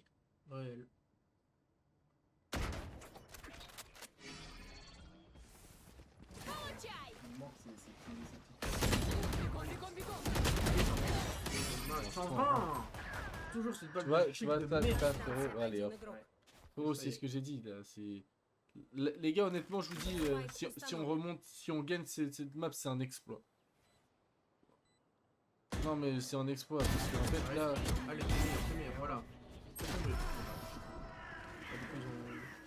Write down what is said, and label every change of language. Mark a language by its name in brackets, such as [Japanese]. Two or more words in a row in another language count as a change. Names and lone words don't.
[French] Réel. [Russian] Получай! [French] Il manque ces [Russian] Бегом, бегом, бегом! [French] Dommage. Franchement, 120. Toujours cette balle Tu vois, de tu vois, de t'as, merde. frérot. Allez, hop. [Russian] Один игрок. [French] Frérot, Ça y c'est est. ce que j'ai dit, là. C'est... Les gars, honnêtement, je vous dis, si on remonte, si on gagne cette map, c'est un exploit. Non, mais c'est un exploit, parce qu'en fait, là... Allez, c'est mieux, voilà. C'est tombé. Ah, du coup, ils ont-